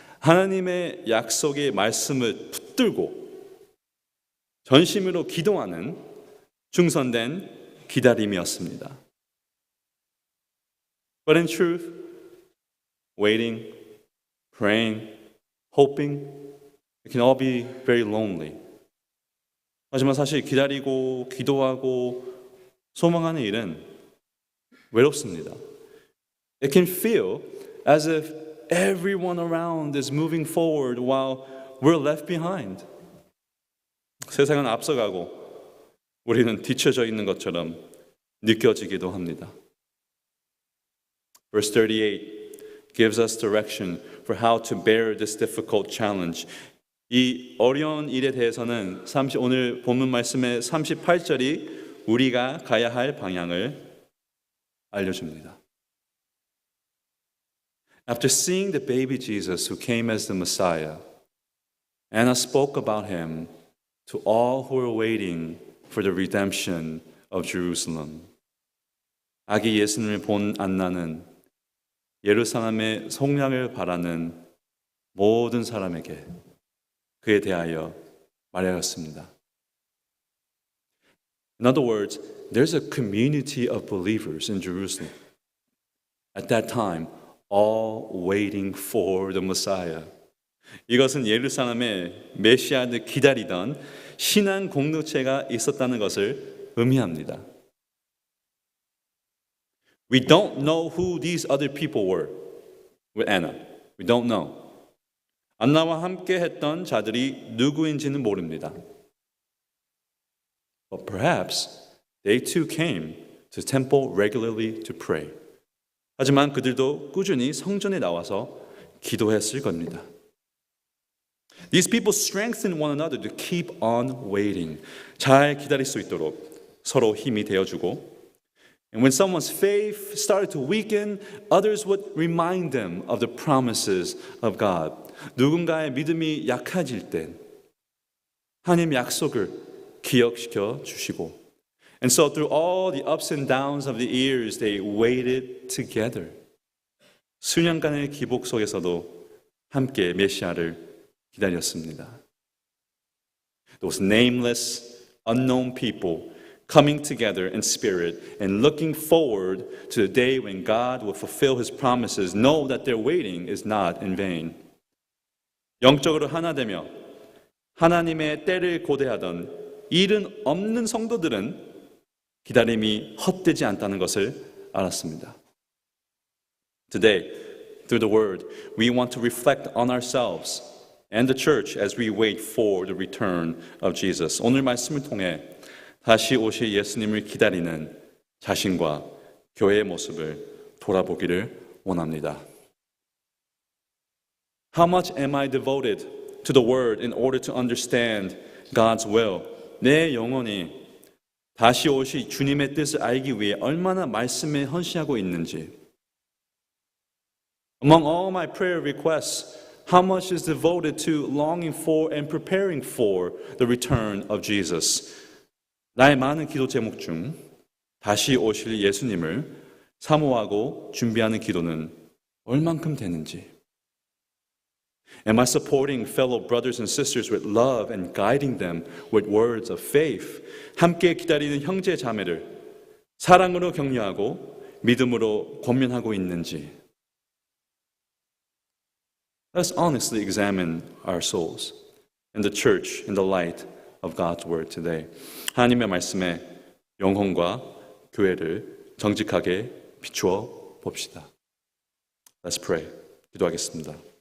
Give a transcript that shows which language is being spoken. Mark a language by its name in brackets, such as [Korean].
[Korean] 하나님의 약속의 말씀을 붙들고 전심으로 기도하는 충성된 기다림이었습니다. [English] But in truth, waiting, praying, hoping, it can all be very lonely. [Korean] 하지만 사실 기다리고 기도하고 소망하는 일은 외롭습니다. [English] It can feel as if everyone around is moving forward while we're left behind. [Korean] 세상은 앞서가고 우리는 뒤쳐져 있는 것처럼 느껴지기도 합니다. [English] Verse 38 gives us direction for how to bear this difficult challenge. [Korean] 이 어려운 일에 대해서는 오늘 본문 말씀의 38절이 우리가 가야 할 방향을 알려줍니다. [English] After seeing the baby Jesus who came as the Messiah, Anna spoke about him to all who were waiting for the redemption of Jerusalem. [Korean] 아기 예수님을 본 안나는 예루살렘의 속량을 바라는 모든 사람에게 그에 대하여 말하였습니다. [English] In other words, there's a community of believers in Jerusalem. At that time, all waiting for the Messiah. [Korean] 이것은 예루살렘에 메시아를 기다리던 신앙 공동체가 있었다는 것을 의미합니다. [English] We don't know who these other people were with Anna. We don't know. [Korean] 안나와 함께 했던 자들이 누구인지는 모릅니다. [English] but perhaps they too came to the temple regularly to pray. [Korean] 하지만 그들도 꾸준히 성전에 나와서 기도했을 겁니다. [English] These people strengthen one another to keep on waiting. [Korean] 잘 기다릴 수 있도록 서로 힘이 되어주고, [English] and when someone's faith started to weaken, others would remind them of the promises of God. [Korean] 누군가의 믿음이 약해질 땐 하나님 약속을 기억시켜 주시고, [English] and so through all the ups and downs of the years, they waited together. [Korean] 수년간의 기복 속에서도 함께 메시아를 기다렸습니다. [English] Those nameless, unknown people coming together in spirit and looking forward to the day when God will fulfill His promises, know that their waiting is not in vain. [Korean] 영적으로 하나 되며 하나님의 때를 고대하던 일은 없는 성도들은 기다림이 헛되지 않다는 것을 알았습니다. [English] Today, through the Word, we want to reflect on ourselves and the church as we wait for the return of Jesus. [Korean] 오늘 말씀을 통해 다시 오실 예수님을 기다리는 자신과 교회의 모습을 돌아보기를 원합니다. [English] How much am I devoted to the Word in order to understand God's will? [Korean] 내 영혼이 다시 오실 주님의 뜻을 알기 위해 얼마나 말씀에 헌신하고 있는지. [English] Among all my prayer requests, how much is devoted to longing for and preparing for the return of Jesus? [Korean] 나의 많은 기도 제목 중 다시 오실 예수님을 사모하고 준비하는 기도는 얼만큼 되는지. [English] Am I supporting fellow brothers and sisters with love and guiding them with words of faith? [Korean] 함께 기다리는 형제 자매를 사랑으로 격려하고 믿음으로 권면하고 있는지. [English] Let's honestly examine our souls and the church in the light of God's word today. [Korean] 하나님의 말씀에 영혼과 교회를 정직하게 비추어 봅시다. [English] Let's pray. [Korean] 기도하겠습니다.